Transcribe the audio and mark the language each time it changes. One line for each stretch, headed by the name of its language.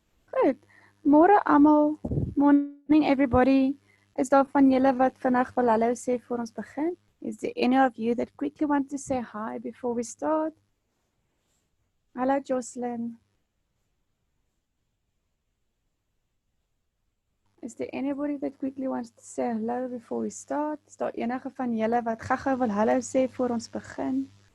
Afrikaans: Goed. Môre almal.
English: Morning everybody.
Afrikaans: Is daar van julle wat vandag wil hallo sê voor ons begin?
English: Is there any of you that quickly want to say hi before we start?
Afrikaans: Hallo Jocelyn.
English: Is there anybody that quickly wants to say hello before we start?
Afrikaans: Is daar enige van julle wat gou-gou wil hallo sê voor ons begin?